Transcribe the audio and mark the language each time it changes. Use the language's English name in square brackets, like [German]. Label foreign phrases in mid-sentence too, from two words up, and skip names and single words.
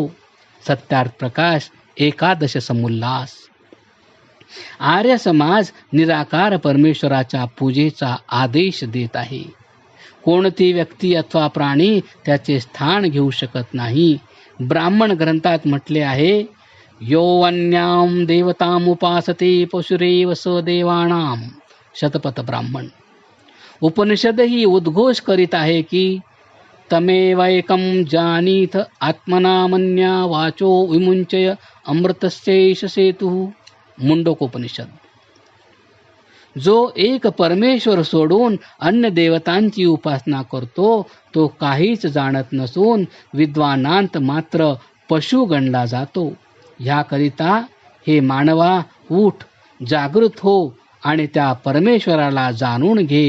[Marathi] सत्यार्थ प्रकाश, एकादश समुल्लास. आर्य समाज निराकार परमेश्वराच्या पूजेचा आदेश देत आहे. कोणती व्यक्ती अथवा प्राणी त्याचे स्थान घेऊ शकत नाही. ब्राह्मण ग्रंथात म्हटले आहे, [Sanskrit] यो अन्याम देवतामुपासते पशुरेव स देवानाम. [Marathi] शतपथ ब्राह्मण. उपनिषदही उद्घोष करीत आहे की [Sanskrit] तमेवैकं जानीथ आत्मनामन्या वाचो विमुंचय अमृतस्यैष सेतुः. [Marathi] मुंडकोपनिषद. जो एक परमेश्वर सोडून अन्य देवतांची उपासना करतो तो काहीच जाणत नसून विद्वानांत मात्र पशु गणला जातो. ह्याकरिता हे मानवा, उठ, जागृत हो आणि त्या परमेश्वराला जाणून घे.